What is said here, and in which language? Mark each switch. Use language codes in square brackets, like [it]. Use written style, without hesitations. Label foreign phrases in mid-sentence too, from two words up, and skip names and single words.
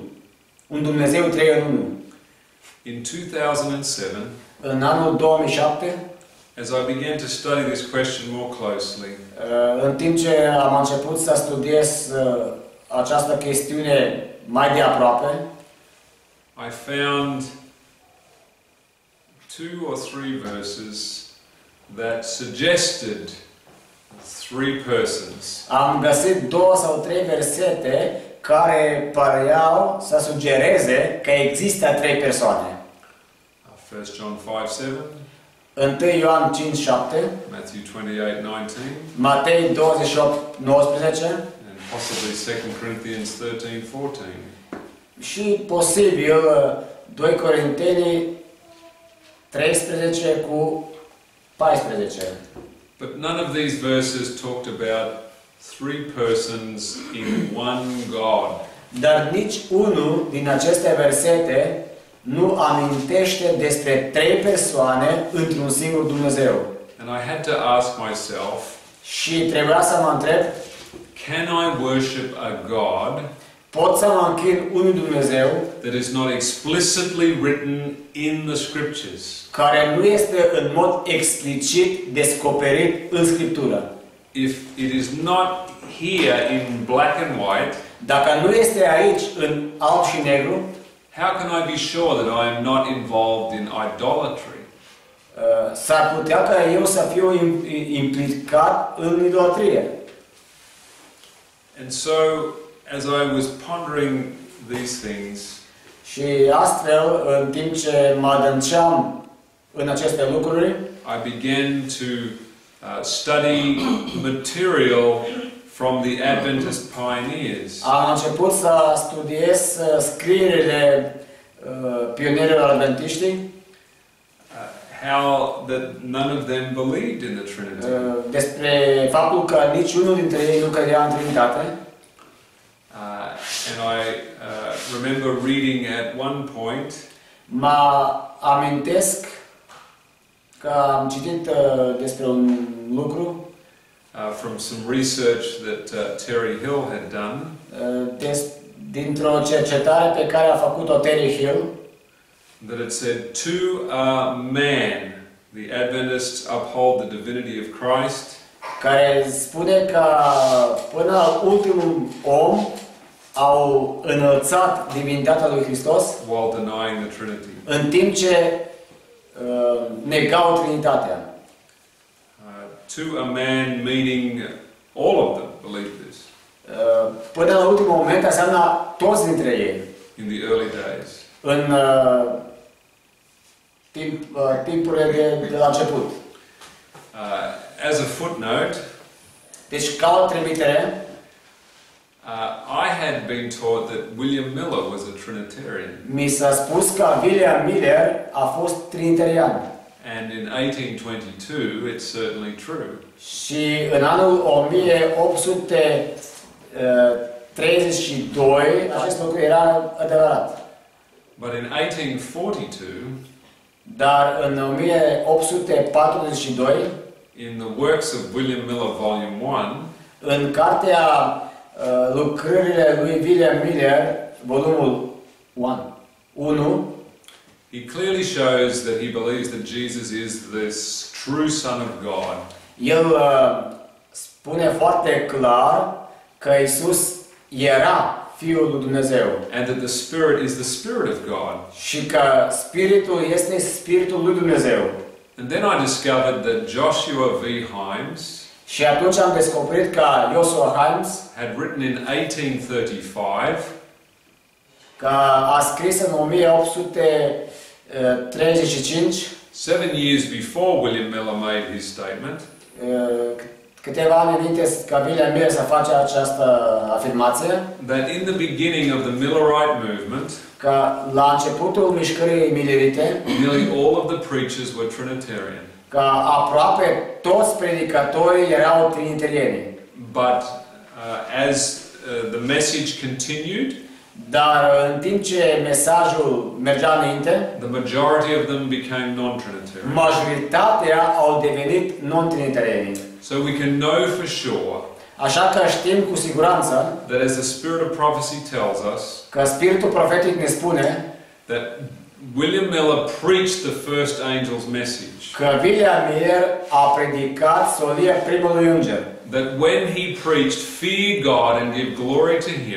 [ro] Un Dumnezeu trei în unul. [en] In 2007, [ro] În anul 2007, [en] as I began to study this question more closely, [ro] în timp ce am început să studiez această chestiune mai de aproape, [en] I found 2 or 3 verses that suggested 3 persons. [ro] am găsit 2 sau 3 versete care păreau să sugereze că există 3 persoane. [en] 1 John 5:7. [ro] 1 Ioan 5:7, [en] Matthew 28:19, [ro] Matei 28:19 [en] and possibly 2 Corinthians 13:14. [ro] și posibil 2 Corinteni 13 cu 14. [en] But none of these verses talked about three persons in one God. [ro] Dar nici unul din aceste versete nu amintește despre trei persoane într-un singur Dumnezeu. [en] And I had to ask myself, [ro] Și trebuia să mă întreb, [en] can I worship a God [ro] pot să mă închin unui Dumnezeu [en] that is not explicitly written in the Scriptures? [ro] care nu este în mod explicit descoperit în Scriptură? [en] If it is not here in black and white, [ro] Dacă nu este aici în alb și negru, [en] how can I be sure that I am not involved in idolatry? [ro] s-ar putea ca eu să fiu implicat în idolatrie. [en] And so, as I was pondering these things, [ro] Și astfel, în timp ce mă adânceam în aceste lucruri, [en] I began to study material from the Adventist pioneers. [ro] am început să studiez scrierile pionierilor adventiști, [en] how that none of them believed in the Trinity. [ro] despre faptul că niciunul dintre ei nu credea în Trinitate. [en] And I remember reading at one point [ro] Mă amintesc că am citit despre un lucru [en] from some research that Terry Hill had done, [ro] dintr-o cercetare pe care a făcut-o Terry Hill, [en] that it said, to a man, the Adventists uphold the divinity of Christ, [ro] care spune că până la ultimul om au înălțat divinitatea lui Hristos [en] while denying the Trinity. [ro] în timp ce negau Trinitatea. [en] To a man, meaning all of them believed this [ro] Până la ultimul moment înseamnă toți dintre ei. [en] in the early days. [ro] În timpurile de la început. [en] As a footnote, [ro] Deci, ca o trimitere, [en] I had been taught that William Miller was a Trinitarian, [ro] mi s-a spus că William Miller a fost trinitarian. [en] and in 1822 it's certainly true. [ro] Și în anul 1832 acest lucru era adevărat. [en] But in 1842, [ro] Dar în 1842, [en] in the works of William Miller, Volume 1, [ro] în cartea lucrările lui William Miller, volumul 1, [en] he clearly shows that he believes that Jesus is this true Son of God. [ro] el spune foarte clar că Isus era Fiul lui Dumnezeu [en] And that the Spirit is the Spirit of God. [ro] și că Spiritul este Spiritul lui Dumnezeu. [en] And then I discovered that Joshua V. Himes [ro] Și atunci am descoperit că Joshua Himes, [en] had written in 1835 [ro] că a scris în 1835, [en] 7 years before William Miller made his statement, [ro] câteva ani înainte ca William Miller să face această afirmație, [en] that in the beginning of the Millerite movement, [ro] că la începutul mișcării millerite, [en] nearly all of the preachers were Trinitarian. [ro] că aproape toți predicatorii erau trinitarieni. [en] But as the message continued, [ro] Dar în timp ce mesajul mergea înainte, [en] the majority of them became non-Trinitarian. [ro] majoritatea au devenit non-trinitarieni. [en] So we can know for sure [ro] Așa că știm cu siguranță [en] that as the Spirit of prophecy tells us, [ro] că Spiritul profetic ne spune [en] that William Miller preached the first angel's message. [ro] că William Miller a predicat solia primului înger. [en] That when he preached, fear God and give glory to Him,